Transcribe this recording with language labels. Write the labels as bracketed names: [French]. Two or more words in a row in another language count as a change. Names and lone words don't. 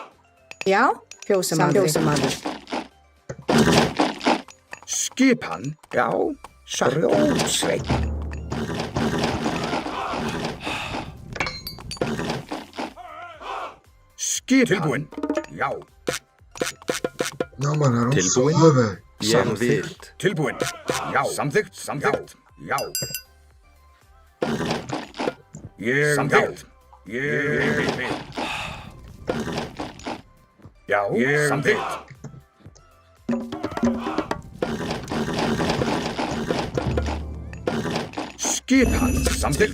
[Icelandic] Já. Fjósamaður. Skipan. Já. Grjótsveit. Skipan. Tilbúin. Já. [Portuguese] Não, mano, era um [Icelandic] Tilbúin? [Portuguese] só, velho. [Icelandic] Samþykkt? Tilbúin. Já. Samþykkt. Já. Samþykkt. Ég vil. Já. Samþykkt. Skipan. Samþykkt.